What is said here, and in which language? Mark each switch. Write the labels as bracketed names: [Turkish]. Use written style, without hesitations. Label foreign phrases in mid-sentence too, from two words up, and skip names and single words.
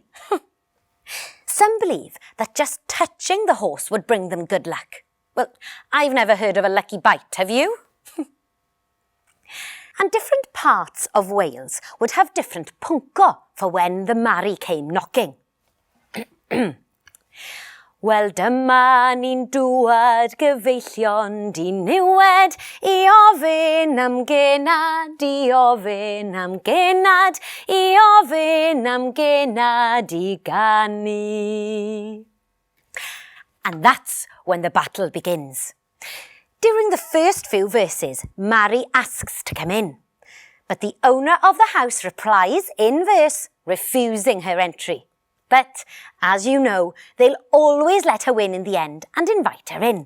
[English] Some believe that just touching the horse would bring them good luck. Well, I've never heard of a lucky bite, have you? And different parts of Wales would have different pwnco for when the Mary came knocking. [Welsh] Wel dyma ni'n dŵad gyfeillion diniwed I ofyn am genad, I ofyn am genad, I ofyn am genad I ganu. [English] And that's when the battle begins. During the first few verses, Mary asks to come in, but the owner of the house replies in verse, refusing her entry. But, as you know, they'll always let her in the end and invite her in.